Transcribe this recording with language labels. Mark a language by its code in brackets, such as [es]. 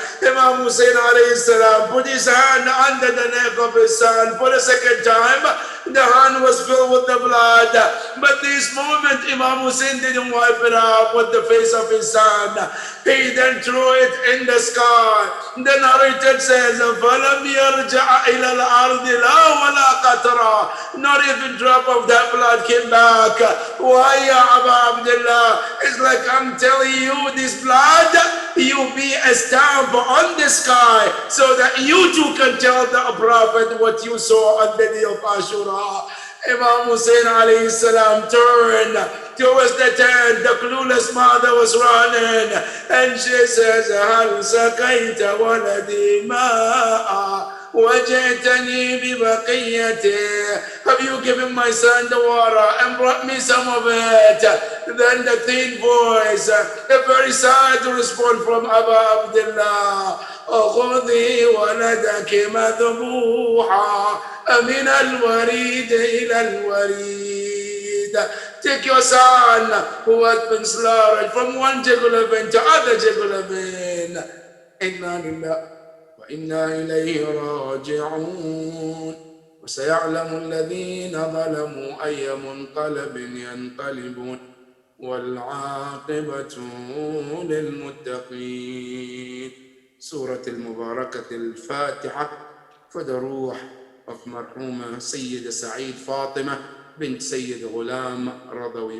[en] Imam Hussein alayhi salam put his hand under the neck of his son for the second time. The hand was filled with the blood. But this moment, Imam Hussein didn't wipe it up with the face of his son. He then threw it in the sky. The narrator says, [ar] فَلَمْ يَرْجَعَ إِلَى الْأَرْضِ لَا وَلَا قَطْرًا. [en] Not even drop of that blood came back. Why, ya Aba Abdullah? It's like I'm telling you, this blood, you be a stamp on the sky so that you too can tell the Prophet what you saw on the day of Ashura. Imam Hussein alayhi salam turned towards the tent. The clueless mother was running and she says, [ar] هل سقيت ولدي ماء وجئتني ببقيته. [en] Have you given my son the water and brought me some of it? Then the thin voice, a very sad response from Aba Abdullah, [ar] خذي ولدك مذبوحا من الوريد إلى الوريد. [en] Take your son who has been slaughtered from one jugular vein to other jugular vein. [ar] إنا لله وإنا إليه راجعون. وسيعلم الذين ظلموا أي منقلب ينقلبون والعاقبة للمتقين. سورة المباركة الفاتحة [en] for the [ar] روح of مرحومة سيدة سعيد فاطمة بنت سيد غلام رضوي.